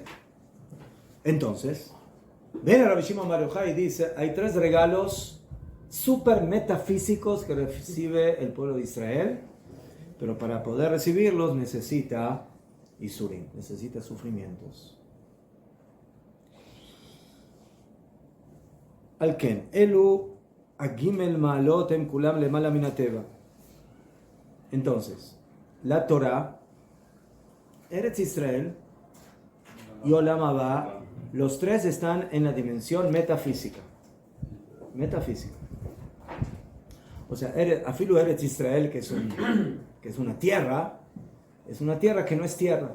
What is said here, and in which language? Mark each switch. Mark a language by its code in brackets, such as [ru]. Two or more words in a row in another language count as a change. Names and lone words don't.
[es] Entonces, ven a Rabbi Shimon Bar Yochai y dice, hay 3 regalos super metafísicos que recibe el pueblo de Israel, pero para poder recibirlos necesita Isurim, necesita sufrimientos. [he] לכן, אלו הג' מעלות הם כולם למעלה מן הטבע. [es] Entonces, la Torah, Eretz Israel y [he] עולם הבא, [es] los 3 están en la dimensión metafísica. Metafísica. O sea, [he] אפילו ארץ ישראל, [es] que es una tierra que no es tierra.